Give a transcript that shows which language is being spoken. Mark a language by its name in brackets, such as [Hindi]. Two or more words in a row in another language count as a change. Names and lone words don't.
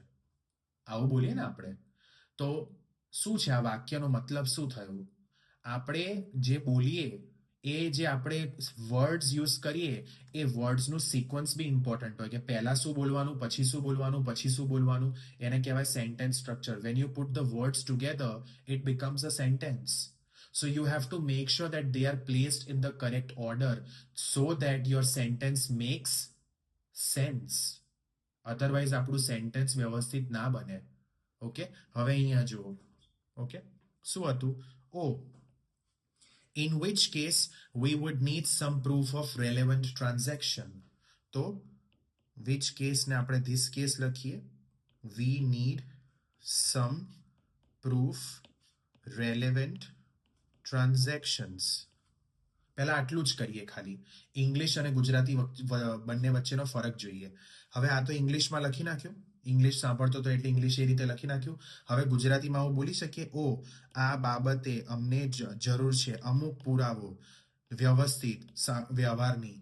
[Gujarati] આવું બોલીએ ને આપણે. તો શું છે આ વાક્યનો મતલબ શું થયું? આપણે જે બોલીએ એ જે આપણે [English] words use [Gujarati] કરીએ એ વર્ડ્સનું સિક્વન્સ [English] be important [Gujarati] હોય કે પહેલા શું બોલવાનું, પછી શું બોલવાનું, પછી શું બોલવાનું. એને કહેવાય [English] sentence structure. When you put the words together it becomes a sentence. So you have to make sure that they are placed in the correct order so that your sentence makes sense. [Gujarati] Otherwise આપણું સેન્ટેન્સ વ્યવસ્થિત ના બને. ઓકે, હવે અહીંયા જુઓ. ઓકે, શું હતું? [English] in which case we would need some proof of relevant transaction. [Gujarati] તો [English] which case [Gujarati] ને આપણે [English] this case [Gujarati] લખીએ. [English] we need some proof relevant transactions. [Gujarati] પહેલા આટલું જ કરીએ, ખાલી ઇંગ્લિશ અને ગુજરાતી બંને વચ્ચેનો ફરક જોઈએ. હવે આ તો ઇંગ્લિશમાં લખી નાખ્યું, ઇંગ્લિશ સાંભળતો તો એટલે ઇંગ્લિશ એ રીતે લખી નાખ્યું. હવે ગુજરાતીમાં આવું બોલી શકીએ, આ બાબતે અમને જરૂર છે અમુક પુરાવો વ્યવસ્થિત વ્યવહારની.